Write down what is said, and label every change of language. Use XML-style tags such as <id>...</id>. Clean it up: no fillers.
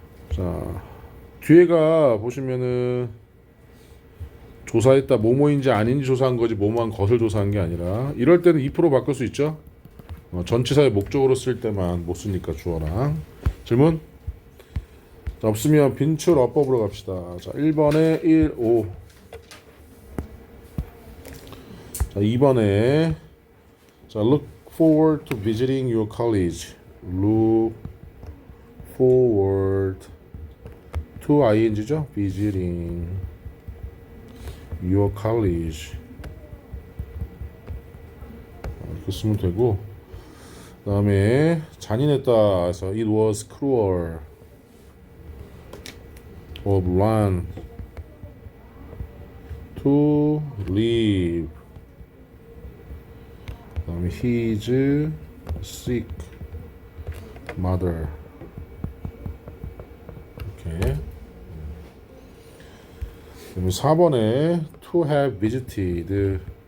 <ko>자, 뒤에가 보시면은 조사했다 뭐뭐인지 아닌지 조사한 거지 뭐뭐한 것을 조사한 게 아니라, 이럴 때는 if로 바꿀 수 있죠. 전치사의 목적으로 쓸 때만 못 쓰니까 주어랑. 질문? 자, 없으면 빈출 어법으로 갑시다. 자, 1번에 1, 5.</ko> <en>자,</en> <ko>2번에</ko> <en>자, look forward to visiting your college. look forward to ing죠. visiting your college.</en> <ko>이렇게 쓰면 되고, 그 다음에 잔인했다 해서</ko> <en>it was cruel of Ron to leave.</en> <ko>그 다음에</ko> <en>his sick mother.</en> <ko>이렇게. 그다음에 4번에</ko> <en>to have visited.</en>